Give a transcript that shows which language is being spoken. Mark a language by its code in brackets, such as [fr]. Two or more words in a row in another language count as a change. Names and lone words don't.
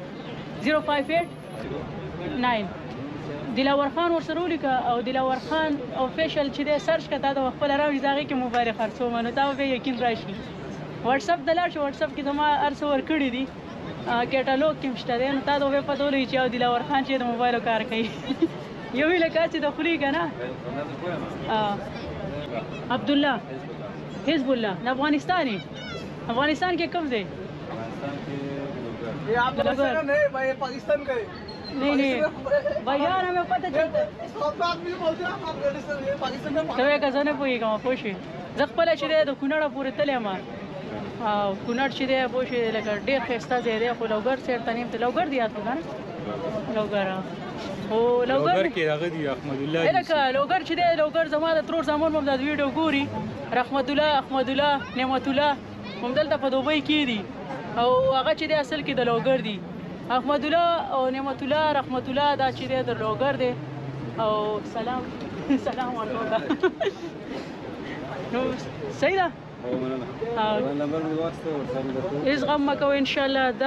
[ps] 058 دلاور خان ورسره ولیکه او دلاور خان افیشل چې دی سرچ کړه تا د خپله راوړي د هغې کې موبایل خرڅوم نو تا به بیا یقین راشي وټساپ ته لاړ شي وټساپ کې زما هر څه ورکړي دي کیټالوګ کې مشته دی نو تا ته به پته ولګي چې یو دلاور خان چې د موبایلو کار کوي یو ویله کار چې د خولي که نه عبدالله حزب الله د افغانستان یې افغانستان کې کوم دی [ur] پاکستان کا ہے نہیں نہیں بھیا ہمیں پتا چلتا سب آدمی بولتے ہیں افغانستان یہ پاکستان میں [ps] ته که زه نه پوهېږم پوه شوې زه خپله چې دی د کونړه پورې تللی یم او کونړ چې دی پوه شوې لکه ډېر ښایسته ځای دی خو لوګر سایډ ته نه یم ته لوګر دی یاد کړو که نه لوګر خو لوګر کې هغه دی احمد الله لکه لوګر چې دی لوګر زما د ترور زامن مو دا ویډیو ګوري رحمت الله احمد الله نعمت الله هم دلته په دوبۍ کې دي او هغه چې دی اصل کې د لوګر دی احمد الله او نعمت الله رحمت الله دا چې دی د لوګر دی او سلام [ar] سلام علیکم [ps] نو صحیح ده هیڅ غم مه کوئ انشاءالله دا